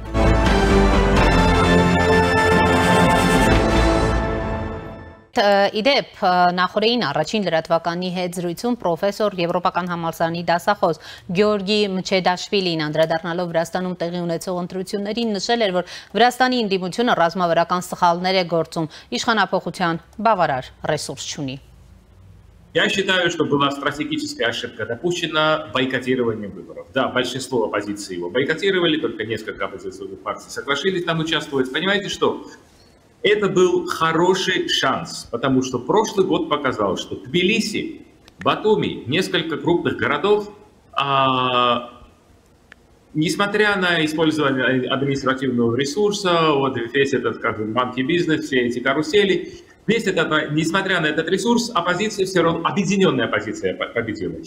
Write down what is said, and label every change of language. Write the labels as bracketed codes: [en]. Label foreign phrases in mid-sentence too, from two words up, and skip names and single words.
[hy] Իդեպ նախորդին առաջին լրատվականի հետ զրույցում պրոֆեսոր Եվրոպական համալսարանի դասախոս Գյորգի Մչեդաշվիլին անդրադառնալով Վրաստանում տեղի ունեցող ընտրություններին նշել էր, որ Վրաստանի ընդդիմությունը ռազմավարական սխալներ է գործում, իշխանափոխության բավարար ռեսուրս չունի։ [ru] Я считаю, что была стратегическая ошибка допущена бойкотированием выборов. Да, большинство оппозиции его бойкотировали, только несколько оппозиционных партий согласились там участвовать. Понимаете что? Это был хороший шанс, потому что прошлый год показал, что Тбилиси, Батуми, несколько крупных городов, несмотря на использование административного ресурса, вот весь этот банки бизнес, все эти карусели, несмотря на этот ресурс, оппозиция все равно, объединенная оппозиция победила.